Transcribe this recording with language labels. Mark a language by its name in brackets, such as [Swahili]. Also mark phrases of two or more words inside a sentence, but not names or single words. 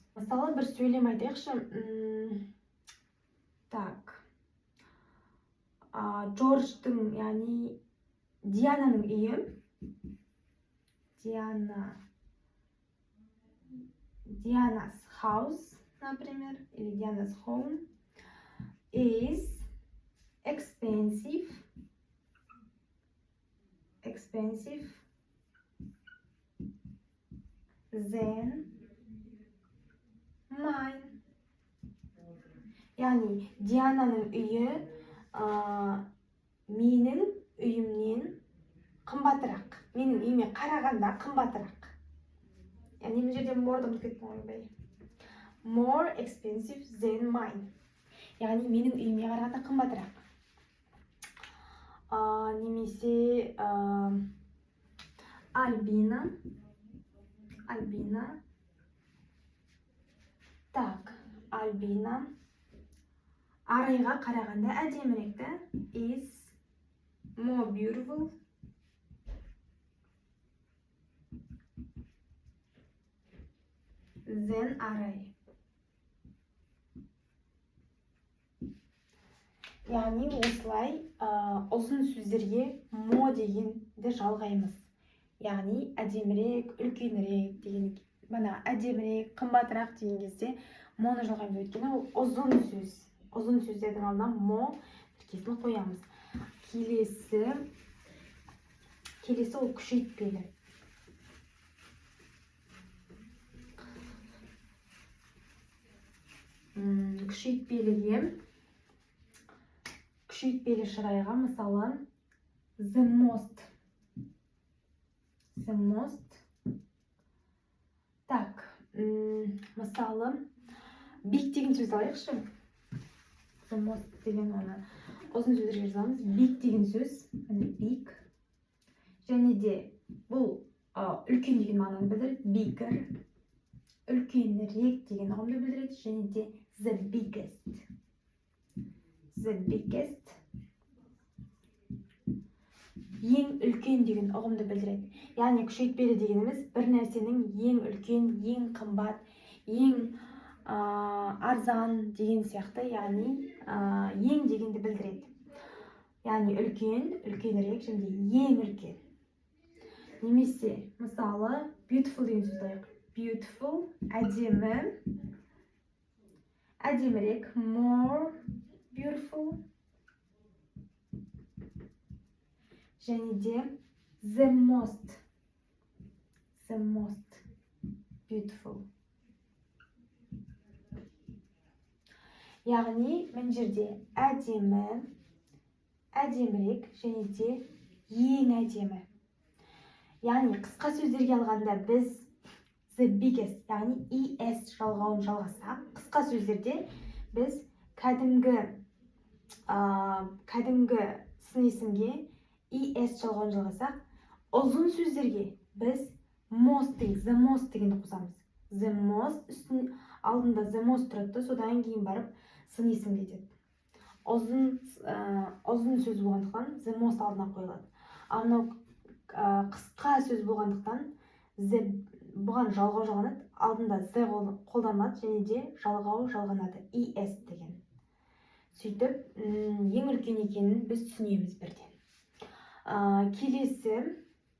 [Kazakh] Мысалы бір сөйлем айтайықшы. Джордждың, яғни Диананың үйі, [English] Diana's house, [Russian] например, или [English] Diana's home is expensive than mine. [Kazakh] Яғни Диананың үйі менің үйімнен қымбатырақ. Менің үйіме қарағанда қымбатырақ. Яғни бұл жерде more ұмытып кеттім ғой. [English] More expensive than mine. [Kazakh] Яғни менің үйіме қарағанда қымбатырақ. Немесе Альбина. Альбина Арайға қарағанда әдемірек, [English] is more beautiful than Арай. [Kazakh] Яғни осылай ұзын сөздерге mo дегенді жалғаймыз. Яғни әдемірек, үлкенірек деген, әдемірек, қымбатырақ деген кезде моны жалғаймыз, өйткені ол ұзын сөз. Ұзын сөздердің алдына mo тіркесін қоямыз. Келесі ол күшейтпелі. Күшейтпелі шырайға мысалы [English] the most. [Kazakh] Мысалы big деген сөз алайықшы. [English] The most [Kazakh] деген оны ұзын сөздерге жазамыз. Big деген сөз, big. Және де бұл үлкен деген мағынаны білдіреді. Bigger, үлкенірек деген ұғымды білдіреді. Және де [English] the biggest. [Kazakh] Ең үлкен деген ұғымды білдіреді. Яғни күшейтпелі дегеніміз бір нәрсенің ең үлкен, ең қымбат, ең арзан деген сияқты, яғни ең дегенді білдіреді. Яғни үлкен, үлкенірек және ең үлкен. Немесе мысалы beautiful деген сөз алайық. Beautiful, әдемі, әдемірек, [English] more beautiful. Және де the most beautiful. [Kazakh] Яғни мен жерде әдемі, әдемірек және де ең әдемі. Яғни қысқа сөздерге алғанда біз [English] the biggest, [Kazakh] яғни es жалғауын жалғасақ, қысқа сөздерде біз кәдімгі сын есімге es жалғауын жалғасақ, ұзын сөздерге біз [English] the most [Kazakh] дегенді қосамыз. [English] The most [Kazakh] алдында [English] the most [Kazakh] тұрады, содан кейін барып сын есім кетеді. Ұзын сөз болғандықтан [English] the most [Kazakh] алдына қойылады. Ал мынау қысқа сөз болғандықтан бұған жалғау жалғанады, алдында the қолданылады және де жалғау жалғанады, es деген. Сөйтіп, ең үлкен екенін біз түсінеміз бірден.